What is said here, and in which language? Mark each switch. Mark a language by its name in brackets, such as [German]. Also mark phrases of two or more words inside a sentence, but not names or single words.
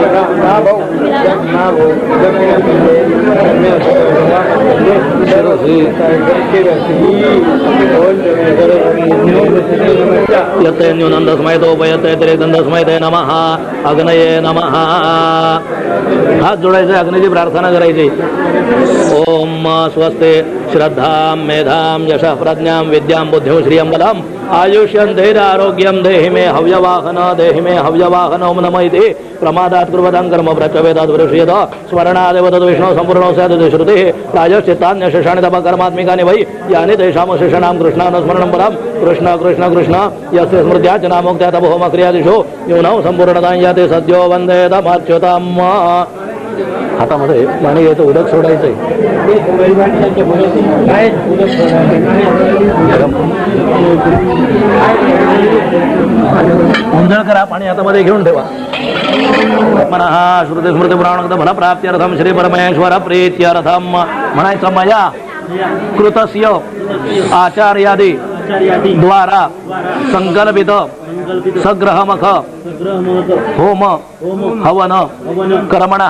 [Sanskrit] यते न्यूनंदस्मयतोपयते त्रिगंधस्मयते नमः अग्नये नमः. [Marathi] हात जोडायचे, अग्नीची प्रार्थना करायची. [Sanskrit] ओम स्वस्ते श्रद्धां मेधां यशः प्रज्ञां विद्यां बुद्धिं श्रियं बलम् आयुष्यं धैर्यारोग्यं देहि मे हव्यवाहन ओम नमः इति प्रमादात् कुर्वतां कर्म प्रचवेदात् वृष्येत स्मरणादेव तद्विष्णु संपूर्णो स्यात् श्रुतिः प्रायश्चित्तान्यशेषाणि तप कर्मात्मिकानि वै यानि तेषां शेषाणां कृष्णानुस्मरणं परं कृष्ण कृष्ण कृष्ण यस्य स्मृत्या च नामोक्त्या तपोहोम क्रियादिषु न्यूनं संपूर्णतां याते सद्यो वन्दे तमाच्युताम्. [Marathi] हातामध्ये पाणी घ्यायचं, उदक सोडायचंय. उंजळ करा, पाणी हातामध्ये घेऊन ठेवा. [Sanskrit] मनः श्रुती स्मृती पुराणोक्त फल प्राप्त्यर्थम श्री परमेश्वर प्रीत्यर्थम म्हणायचं. मया कृतस्य आचार्यादि द्वारा संकल्पित सग्रहमख होम हवन कर्मणः